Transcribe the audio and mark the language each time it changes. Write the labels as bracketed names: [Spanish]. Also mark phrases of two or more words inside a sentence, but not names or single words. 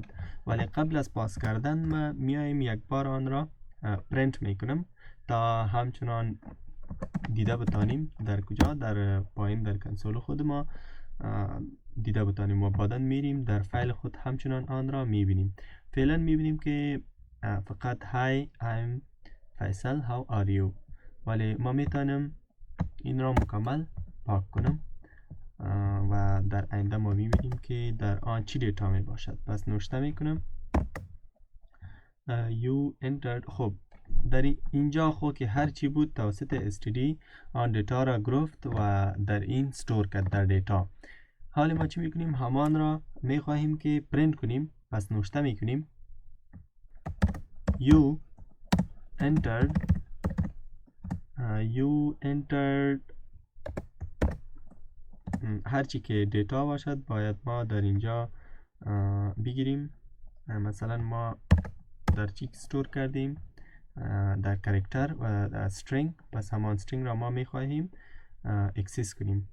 [Persian] ولی قبل از پاس کردن ما میایم یک بار آن را پرینت میکنم تا همچنان دیده بتانیم در کجا؟ در پایین در کنسول خود ما دیده بتانیم و بعداً میریم در فایل خود همچنان آن را میبینیم. فعلا میبینیم که فقط [English] hi am Faisal how are you [Persian] ولی ما میتونم این را مکمل پاک کنم و در آینده ما میبینیم که در آن چی دیتا می باشد. پس نوشته میکنم [English] you entered. [Persian] خب در اینجا خود که هر چی بود توسط std آن دیتا را گرفت و در این استور کرد در دیتا. حالا ما چی میکنیم؟ همان را میخواهیم که پرینت کنیم. پس نوشته میکنیم [English] you entered [Persian] هرچی که دیتا باشد باید ما در اینجا بگیریم. مثلا ما در چی استور کردیم؟ در کاراکتر و استرینگ. پس همان استرینگ را ما میخواهیم اکسس کنیم.